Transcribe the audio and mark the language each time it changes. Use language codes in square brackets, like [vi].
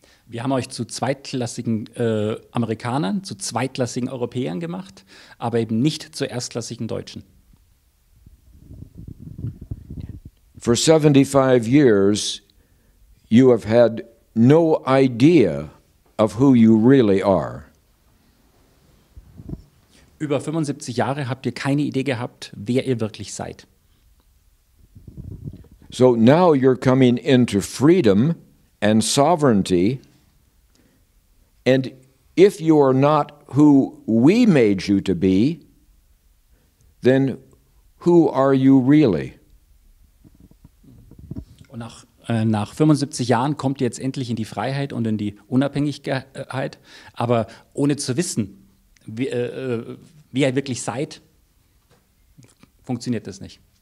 [de] Wir haben euch zu zweitklassigen Amerikanern, zu zweitklassigen Europäern gemacht, aber eben nicht zu erstklassigen Deutschen. [en] For 75 years, you have had no idea of who you really are. [de] Über 75 Jahre habt ihr keine Idee gehabt, wer ihr wirklich seid. [en] So now you're coming into freedom and sovereignty, and if you are not who we made you to be, then who are you really? [de] Und nach 75 Jahren kommt ihr jetzt endlich in die Freiheit und in die Unabhängigkeit, aber ohne zu wissen, wie ihr wirklich seid, funktioniert das nicht.